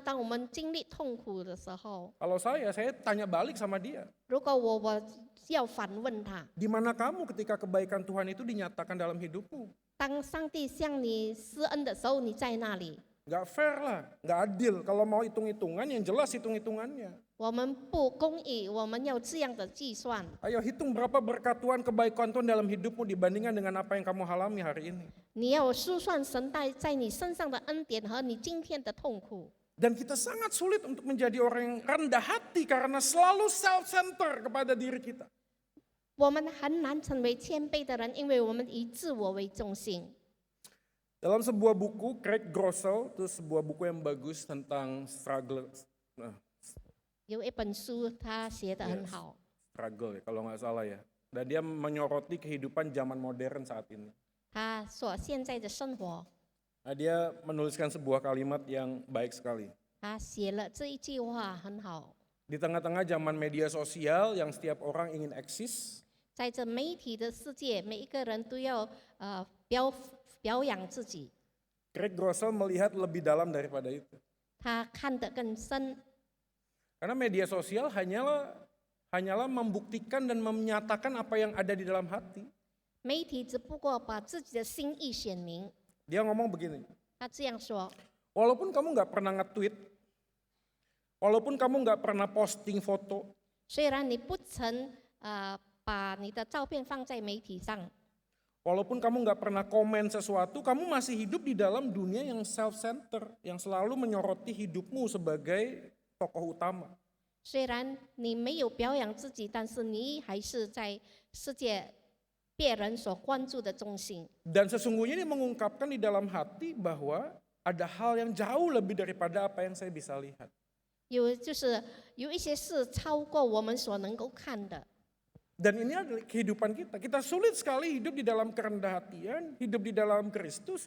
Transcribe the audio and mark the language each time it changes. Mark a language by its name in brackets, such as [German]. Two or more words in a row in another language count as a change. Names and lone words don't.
[Chinese] 当我们经历痛苦的时候， [Indonesian] Kalau saya tanya balik sama dia. [Chinese] 如果我要反问他， [Indonesian] Di mana kamu ketika kebaikan Tuhan itu dinyatakan dalam hidupmu? [Chinese] 当上帝向你施恩的时候，你在那里？ [Indonesian] Nggak fair lah, nggak adil. Kalau mau hitung-hitungan yang jelas hitung-hitungannya. [Chinese] 我们不公义，我们要这样的计算。 [Indonesian] Ayo hitung berapa berkat Tuhan, kebaikan Tuhan dalam hidupmu dibandingkan dengan apa yang kamu alami hari ini. [Chinese] 你要数算神在你身上的恩典和你今天的痛苦。 [Indonesian] Dan kita sangat sulit untuk menjadi orang yang rendah hati karena selalu self-center kepada diri kita. [Chinese] 我们很难成为谦卑的人，因为我们以自我为中心。 [Indonesian] Dalam sebuah buku, Craig Groeschel, itu sebuah buku yang bagus tentang struggle. [Chinese] 有一本书，他写得很好。 [Indonesian] Struggle ya, kalau nggak salah ya. Dan dia menyoroti kehidupan zaman modern saat ini. [Chinese] 他说现在的生活， [Indonesian] Nah, dia menuliskan sebuah kalimat yang baik sekali. [Chinese] 他写了这一句话很好。 [Indonesian] Di tengah-tengah zaman media sosial yang setiap orang ingin eksis, [Chinese] 在这媒体的世界，每一个人都要表扬自己。 [Indonesian] Craig Groeschel melihat lebih dalam daripada itu. [Chinese] 他看得更深， [Indonesian] Karena media sosial hanyalah membuktikan dan menyatakan apa yang ada di dalam hati. [Chinese] 媒体只不过把自己的心意显明。 [Indonesian] Dia ngomong begini, [Chinese] 他这样说： [Indonesian] walaupun kamu nggak pernah nge-tweet, walaupun kamu nggak pernah posting foto, [Chinese] 虽然你不曾把你的照片放在媒体上， [Indonesian] walaupun kamu nggak pernah komen sesuatu, kamu masih hidup di dalam dunia yang self-center, yang selalu menyoroti hidupmu sebagai tokoh utama. [Chinese] 虽然你没有表扬自己，但是你还是在世界别人所关注的中心。 [Indonesian] Dan sesungguhnya ini mengungkapkan di dalam hati bahwa ada hal yang jauh lebih daripada apa yang saya bisa lihat. [Chinese] 就是有一些事超过我们所能够看的。 [Indonesian] Dan ini adalah kehidupan kita. Kita sulit sekali hidup di dalam kerendahan hatian, hidup di dalam Kristus.